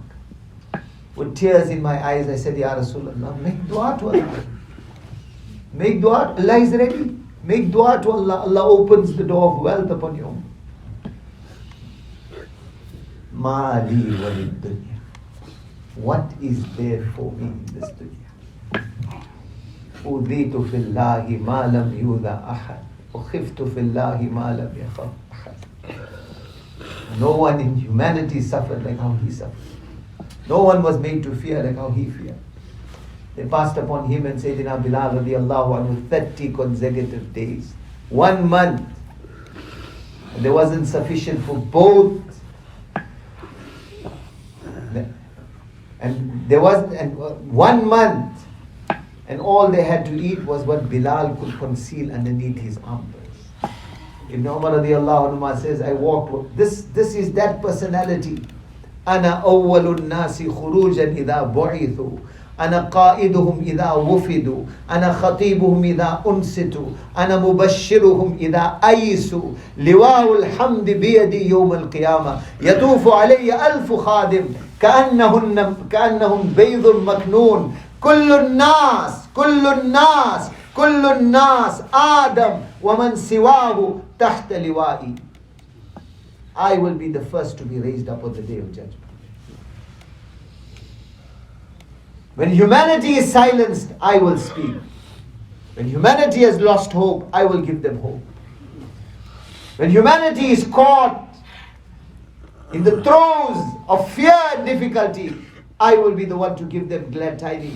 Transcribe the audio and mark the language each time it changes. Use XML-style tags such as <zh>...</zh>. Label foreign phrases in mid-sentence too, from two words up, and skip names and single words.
<en>With tears in my eyes, I said,</en> <ar>يا رسول الله,</ar> <en>make dua to Allah. Make dua, Allah is ready. Make dua to Allah. Allah opens the door of wealth upon you.</en> <ar>ما لي وللدنيا.</ar> <en>What is there for me in this dunya?</en> <ar>أوذيت في الله ما لم يؤذ أحد. أخفت في الله ما لم يخف أحد.</ar> <en>No one in humanity suffered like how he suffered. No one was made to fear like how he feared. They passed upon him and Sayyidina Bilal</en> <ar>رضي الله عنه</ar> <en>30 consecutive days. 1 month. And there wasn't sufficient for both. And there was 1 month. And all they had to eat was what Bilal could conceal underneath his armpits. Ibn Umar</en> <ar>رضي الله عنه</ar> <en>says, I walked. This is that personality.</en> <ar>أنا أول الناس خروجا إذا بعثوا. أنا قائدهم إذا وفدوا أنا خطيبهم إذا أنستوا أنا مبشرهم إذا أيسوا لواء الحمد بيدي يوم القيامة يطوف علي 1000 خادم كأنهم بيض مكنون كل الناس آدم ومن سواه تحت لوائي.</ar> <en>I will be the first to be raised up on the day of judgment. When humanity is silenced, I will speak. When humanity has lost hope, I will give them hope. When humanity is caught in the throes of fear and difficulty, I will be the one to give them glad tidings.</en>